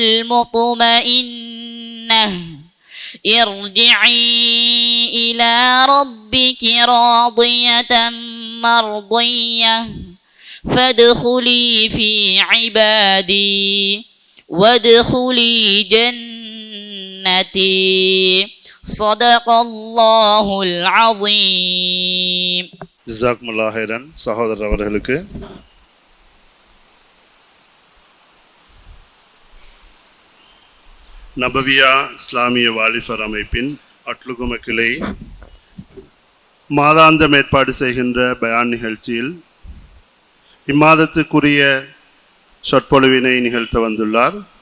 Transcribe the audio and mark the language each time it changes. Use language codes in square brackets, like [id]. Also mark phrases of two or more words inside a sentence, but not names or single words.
[ar] المطمئنة ارجعي إلى ربك راضية مرضية فادخلي في عبادي وادخلي جنتي صدق الله العظيم. جزاكم الله خيرا. [ta] சகோதரர் அவர்களுக்கு நபவியா இஸ்லாமிய வாலிபர் அமைப்பின் அட்லுகும கிளை மாதாந்தம் ஏற்பாடு செய்கின்ற பயான் நிகழ்ச்சியில் இம்மாதத்துக்குரிய சொற்பொழிவினை நிகழ்த்த வந்துள்ளார்.